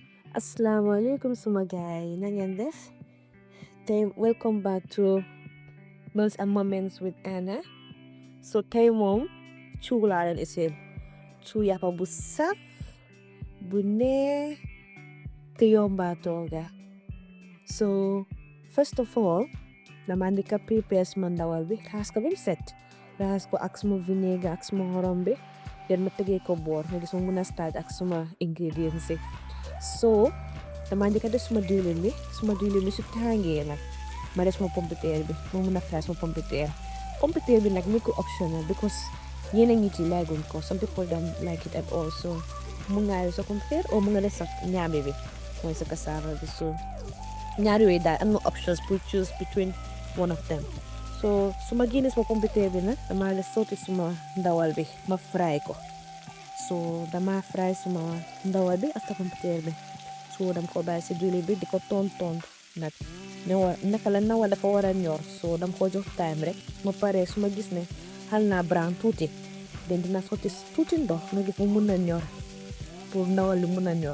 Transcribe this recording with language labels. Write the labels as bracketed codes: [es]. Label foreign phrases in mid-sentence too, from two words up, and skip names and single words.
[wo] Assalamualaikum suma guy na ngeen def tey [en] welcome back to Meals and Moments with Anna. [wo] So tey moom cuu laa leen isil Thiou Yappa bu saf bu neex te yomba tooga. So first of all dama ndika prepare suma ndawal bi raxas ko ba mu set, raxas ko ak suma vinaigre ak suma xorom bi, den ma tegee ko boor nga gis ma mun a start ak suma ingredients yi. So dama njëkk a def suma diwlin bi su tàngee nag ma def suma pompiteer bi ma mun a fry suma pompiteer bi nag make ko optional because ñeneen nit yi laaguñ ko, [en] some people don't like it at all. [wo] So mun ngaa def sa pompiteer o mun nga def sa ñaame bi mooy sa cassava bi. So ñaar yooyu daal am nga options pour [en] choose between one of them. [wo] So su ma génnee suma pompiteer bi nag dama def sotti suma ndawal bi ma fry ko. So dama fry suma ndawal bi ak pompiteer bi, so dam ko bàyyi si diwlin bi di ko tonton nag naka la ndawal dafa war a ñor. So dam ko jox time rek ma pare su ma gis ne xal naa brown tuuti den dina sotti tuuti ndox nga gis mu mun a ñor pour ndawal li mun a ñor.